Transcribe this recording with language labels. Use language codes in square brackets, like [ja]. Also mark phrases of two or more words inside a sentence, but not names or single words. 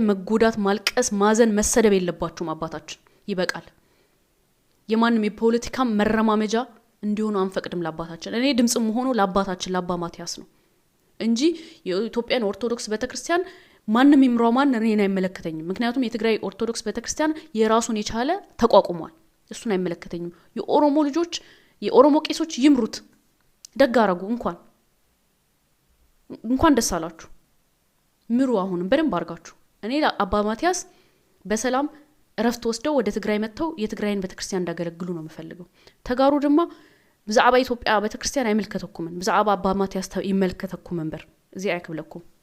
[am] መጎዳት፣ ማልቀስ፣ ማዘን፣ መሰደብ የለባችሁም። አባታችን ይበቃል። የማንም የፖለቲካ መረማመጃ እንዲሆኑ አንፈቅድም ለአባታችን። እኔ ድምጽም ሆኖ ለአባታችን ለአባ ማቲያስ ነው እንጂ የኢትዮጵያን ኦርቶዶክስ ቤተክርስቲያን ማንም ይምራው ማን እኔን አይመለከተኝም። ምክንያቱም የትግራይ ኦርቶዶክስ ቤተክርስቲያን የራሱን የቻለ ተቋቁሟል። እሱን አይመለከተኝም። የኦሮሞ ልጆች የኦሮሞ ቄሶች ይምሩት። ደግ አረጉ። እንኳን ደስ አላችሁ። ምሩ አሁንም በደንብ አርጋችሁ። እኔ አባ ማቲያስ በሰላም እረፍት ወስደው ወደ ትግራይ መጥተው የትግራይን ቤተክርስቲያን እንዳገለግሉ ነው የምፈልገው። [ti] ተጋሩ ድማ ብዛዕባ ኢትዮጵያ ቤተክርስቲያን አይመልከተኩምን፣ ብዛዕባ አባ ማቲያስ ይመልከተኩም እንበር እዚ አይክብለኩም።